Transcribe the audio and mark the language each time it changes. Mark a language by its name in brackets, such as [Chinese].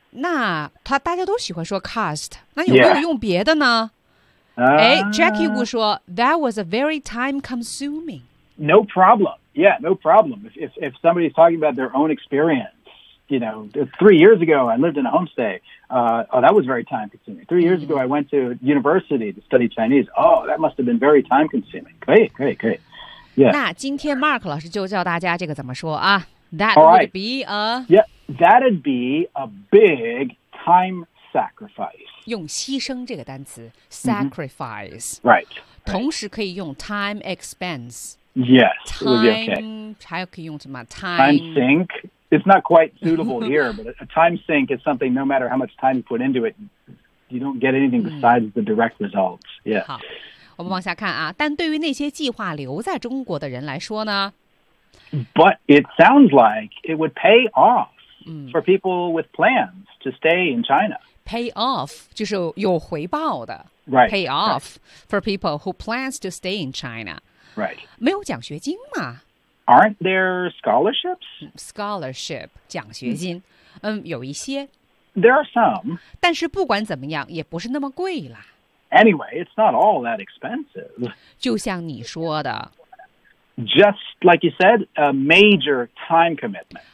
[Chinese] 那他大家都喜欢说 cost， 那有没有用别的呢？ [English] 哎 ，Jackie Wu 说 that was a very time consuming. No problem. Yeah, no problem. If somebody's talking about their own experience, you know, 3 years ago I lived in a homestay. That was very time consuming. 3 years ago I went to university to study Chinese. Oh, that must have been very time consuming. [Chinese] 可以，可以，可以。Yeah. 那今天 Mark 老师就教大家这个怎么说啊。 [English] That'd be a big time sacrifice. [Chinese] 用牺牲这个单词 sacrifice. [English] Mm-hmm. Right. [Chinese] 同时可以用 [English] time expense. Yes. Time, it would be okay. [Chinese] 还有可以用什么 time, [English] time sink. It's not quite suitable here, but a time sink is something no matter how much time you put into it, you don't get anything besides the direct results. Yeah. [Chinese] 好，我们往下看啊。但对于那些计划留在中国的人来说呢？ [English] But it sounds like it would pay off for people with plans to stay in China. Pay off [Chinese] 就是有回报的 [English] right, pay off for people who plans to stay in China. Right. [Chinese] 没有奖学金吗？ [English] Aren't there scholarships? [Chinese] Scholarship, 奖学金、有一些。 [English] There are some. [Chinese] 但是不管怎么样也不是那么贵了。 [English] Anyway, it's not all that expensive. [Chinese] 就像你说的。 [English] Just like you said, a major time commitment.